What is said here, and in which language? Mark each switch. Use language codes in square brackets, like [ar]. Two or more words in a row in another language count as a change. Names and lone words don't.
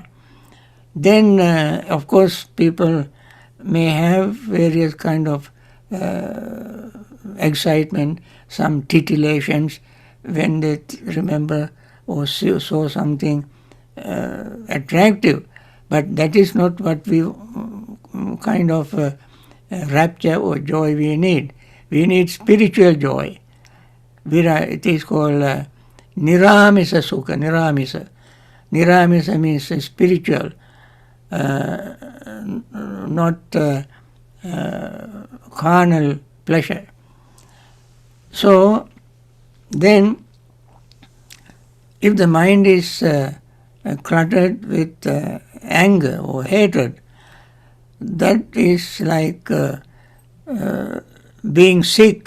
[en] Then, of course, people may have various kind of excitement, some titillations when they remember or saw something attractive, but that is not what we kind of rapture or joy we need. We need spiritual joy. It is called [pi] niramisa sukha, [en] niramisa. Niramisa means spiritual, not carnal pleasure. So then, if the mind is cluttered with anger or hatred, that is like being sick.